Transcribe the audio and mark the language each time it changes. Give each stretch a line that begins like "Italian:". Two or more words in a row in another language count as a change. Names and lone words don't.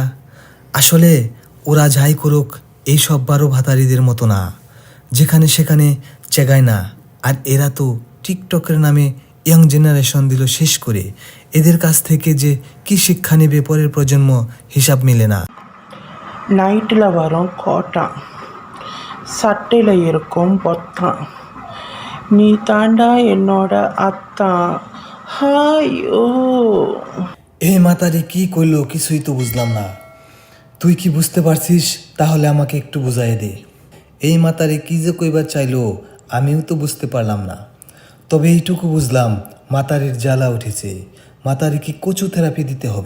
Bangla: আসলে ওরা যাই করুক, এইসব 12 ভাতারিদের মতো না, যেখানে সেখানে চেগায় না। আর এরা তো টিকটকের নামে
English: young generation
Bangla: দিল শেষ করে, এদের কাছ থেকে যে কি শিক্ষা নেবে পরের প্রজন্ম, হিসাব মিলে না।
Tamil: நைட்டில் வரும் கோட்டான், சட்டையில் இருக்கும் பொத்தான், நீ தாண்டா என்னோட அத்தான், ஹாய் ஓ।
Bangla: এই মাতারি কি কইলো কিছুই তো বুঝলাম না। তুই কি বুঝতে পারছিস? তাহলে আমাকে একটু বুঝাই দে। এই মাতারি কি যে কইবার চাইলো আমিও তো বুঝতে পারলাম না, তবে এইটুকু বুঝলাম মাতারির জ্বালা উঠেছে, মাতারি কি কচু থেরাপি দিতে হবে।